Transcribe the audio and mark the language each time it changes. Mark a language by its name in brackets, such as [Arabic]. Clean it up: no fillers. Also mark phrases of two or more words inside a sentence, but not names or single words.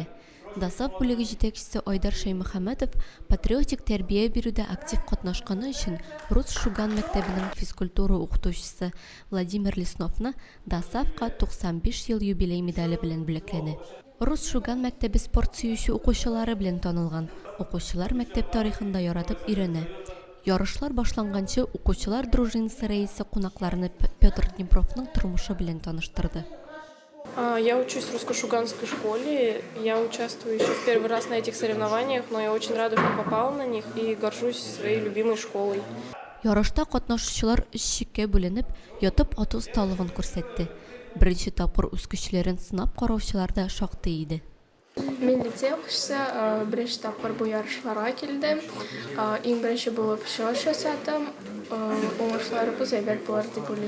[Tatar] ДАСАФ бүлеге җитәкчесе Айдар Шаймөхәмәтов патриотик тәрбия бирүдә актив катнашканы өчен Рус Шуган мәктәбенең физкультура укытучысы Владимир Лесновны ДАСАФка 95 ел юбилей медале белән бүләкләде. Рус Шуган мәктәбе спорт сөюче укучылары белән танылган. Укучылар мәктәп тарихында яратып өйрәнә. Ярышлар башланганчы укучылар дружинасы рәисе кунакларны Петр Днепровның тормышы белән таныштырды. [Russian] Я учусь в русско-шуганской школе. Я участвую еще в первый раз на этих соревнованиях, но я очень рада, что попала на них и горжусь своей любимой школой. [Tatar] Ярышта катнашучылар 3 чиккә бүленеп, ятып ату осталыгын күрсәтте. Беренче тапкыр үз көчләрен сынап караучылар да шактый иде. Мен лицей укучысы беренче тапкыр бу ярышларга килдем. Иң беренче булып чыгыш ясадым. Уңышларыбыз әйбәт булыр дип уйлыйм.